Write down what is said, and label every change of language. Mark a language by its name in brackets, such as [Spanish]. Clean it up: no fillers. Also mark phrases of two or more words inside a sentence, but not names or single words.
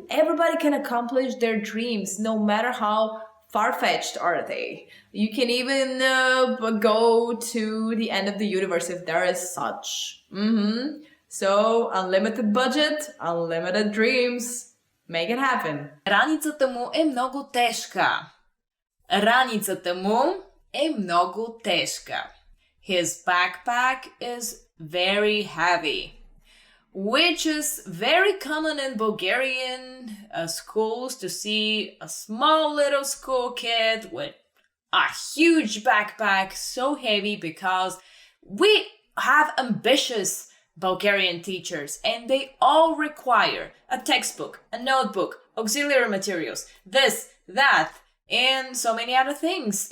[English] Everybody can accomplish their dreams, no matter how far-fetched are they. You can even go to the end of the universe if there is such. So, unlimited budget, unlimited dreams. Make it happen. [Bulgarian] Раницата му е много тежка. Раницата му е много тежка. [English] His backpack is very heavy. Which is very common in Bulgarian schools to see a small little school kid with a huge backpack, so heavy, because we have ambitious Bulgarian teachers and they all require a textbook, a notebook, auxiliary materials, this, that, and so many other things.